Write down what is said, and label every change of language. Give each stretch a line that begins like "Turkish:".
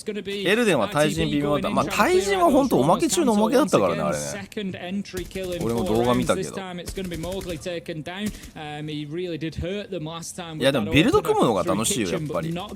Japanese: エルデンは対人微妙だ。まあ対人は本当おまけ中のおまけだったからねあれね。俺も動画見たけど。けど。
English: time it's going to be Mowgli taken down. He really did hurt them last time.
Japanese: いやでもビルド組むのが楽しいよやっぱり。